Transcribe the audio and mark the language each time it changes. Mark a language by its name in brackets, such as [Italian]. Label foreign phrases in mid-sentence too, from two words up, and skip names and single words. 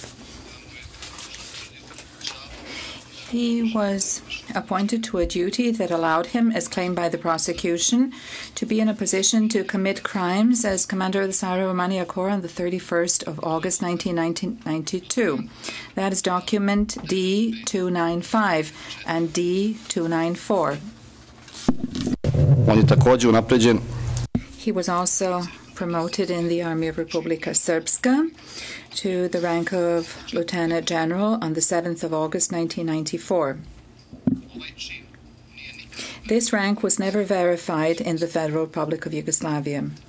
[English] He was appointed to a duty that allowed him, as claimed by the prosecution, to be in a position to commit crimes as commander of the Sarajevo-Romania Corps on the 31st of August 1992. That is document D295 and D294. [Serbian] On je takođe unapređen. [English] He was also promoted in the Army of Republika Srpska to the rank of Lieutenant General on the 7th of August 1994. This rank was never verified in the Federal Republic of Yugoslavia.